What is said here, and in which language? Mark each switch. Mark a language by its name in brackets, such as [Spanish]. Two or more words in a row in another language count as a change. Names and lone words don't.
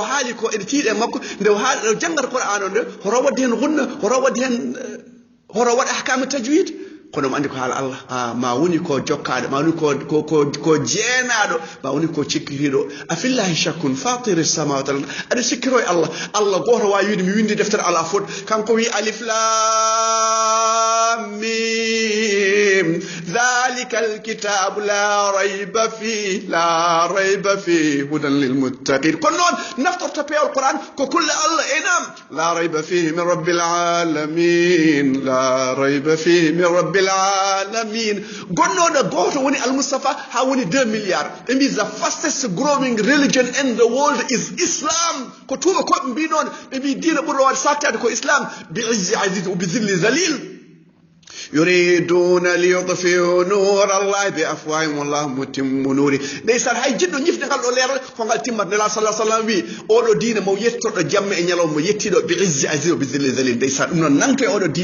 [Fula] haali ko ene tiiɗe makko nde o haali o janggata qur'an o nde horo wadde hen gunna horo wadde hen horo waɗa [Arabic] أحكام تجويد [Fula] kono mo andi ko haala Allah ma woni ko jokkaɗo ma woni ko jeenaɗo ma woni ko cikkiriɗo [Arabic] أفي الله شك فاطر السماوات والأرض [Fula] aɗa sikkiro e Allah goto wawi wiide mi windi deftere ala fot kanko wi [Arabic] الم ذلك الكتاب لا ريب فيه هدى للمتقين [Fula] kono noon naftorto pewol Qur'an ko kulle Allah enam [Arabic] لا ريب فيه من رب العالمين لا ريب فيه من رب العالمين [Fula] gonnoɗo goto woni al-Mustafa ha woni 2 milliards ɓe mbi [English] the fastest growing religion in the world is Islam [Fula] ko tuuɓe koɓe mbi noon ɓe mbi diina ɓurɗo wadde sattade ko Islam [Arabic] بعز عزيز وبذل ذليل يريدون ليطفئوا نور الله بأفواههم والله متم نوره [Fula] ndeysan hay jiɗɗo ñifde ngal ɗo leeral ko ngal timmat nela [Arabic] صلى الله وسلم [Fula] wi oɗo diine mo yettoɗo jamma e ñalawma mo yettiɗo [Arabic] بعز عزيز بذل ذليل [Fula] ndeysan ɗum noon nanto e oɗo